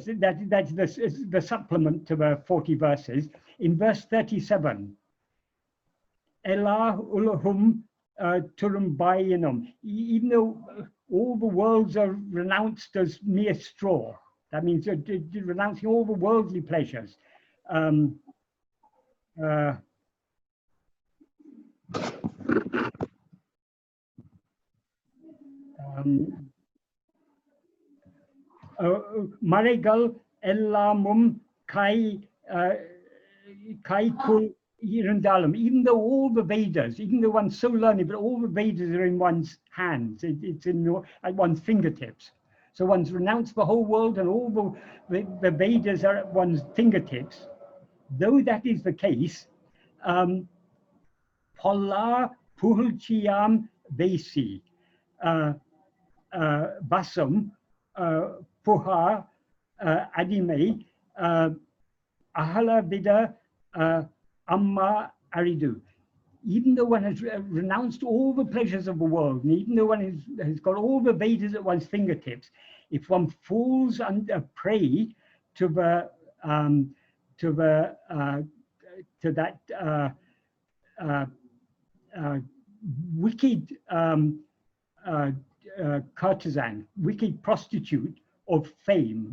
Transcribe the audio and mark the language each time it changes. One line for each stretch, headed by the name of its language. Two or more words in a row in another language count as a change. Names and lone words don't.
English: That's the supplement to the 40 verses. In verse 37,
Tamil: எல்லா உலகும் துரும்பாயினும்.
English: Even though all the worlds are renounced as mere straw, that means renouncing all the worldly pleasures.
Tamil: மறைகள் எல்லாம் கைக்குள் இருந்தாலும்.
English: Even though all the Vedas, even though one's so learned, but all the Vedas are in one's hands, it's at one's fingertips. So one's renounced the whole world and all the Vedas are at one's fingertips. Though that is the case,
Tamil: பொல்லாப் புகழ்ச்சியாம் வேசி வசம் புகா அடிமை ஆகாவிட அம்ம அரிது.
English: Even though one has renounced all the pleasures of the world, and even though one has got all the Vedas at one's fingertips, if one falls under prey to that wicked courtesan, wicked prostitute of fame.